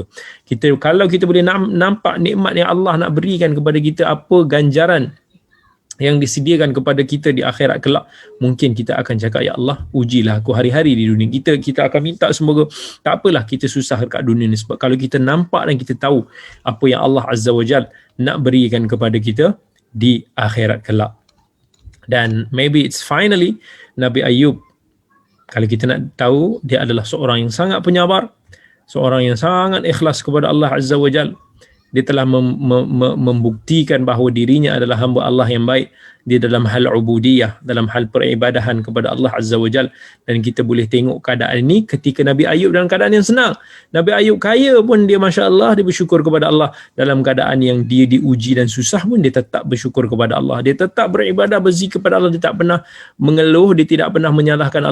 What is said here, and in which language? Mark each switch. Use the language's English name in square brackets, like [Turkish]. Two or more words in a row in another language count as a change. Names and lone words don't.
[Malay] Kalau kita boleh nampak nikmat yang Allah nak berikan kepada kita, apa ganjaran yang disediakan kepada kita di akhirat kelak, mungkin kita akan cakap, [Arabic] يا الله, [Malay] ujilah aku hari-hari di dunia. Kita akan minta semoga tak apalah kita susah dekat dunia ni, sebab kalau kita nampak dan kita tahu apa yang Allah [Arabic] عز وجل [Malay] nak berikan kepada kita di akhirat kelak. Dan [English] maybe it's finally [Malay] Nabi Ayub, kalau kita nak tahu, dia adalah seorang yang sangat penyabar, seorang yang sangat ikhlas kepada Allah [Arabic] عز وجل. [Malay] Dia telah membuktikan bahawa dirinya adalah hamba Allah yang baik di dalam hal ubudiyah, dalam hal peribadahan kepada Allah [Arabic] عز وجل. [Malay] Dan kita boleh tengok keadaan ini ketika Nabi Ayub dalam keadaan yang senang. Nabi Ayub kaya pun dia [Arabic] ما شاء الله, [Malay] dia bersyukur kepada Allah. Dalam keadaan yang dia diuji dan susah pun dia tetap bersyukur kepada Allah. Dia tetap beribadah, berzikir kepada Allah. Dia tak pernah mengeluh, dia tidak pernah menyalahkan Allah.